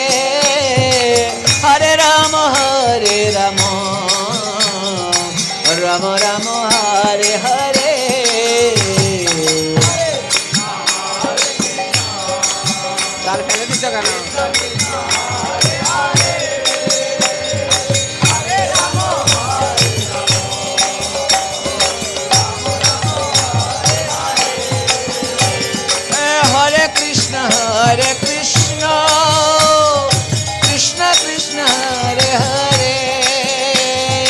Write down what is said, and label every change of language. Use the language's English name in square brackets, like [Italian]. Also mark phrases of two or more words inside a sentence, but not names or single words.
[Sanskrit] हरे राम हरे राम, राम राम हरे हरे. [Bangla] তার ফেলে দিচ্ছ কেন? [Sanskrit] हरे कृष्ण, हरे कृष्ण, कृष्ण कृष्ण हरे हरे,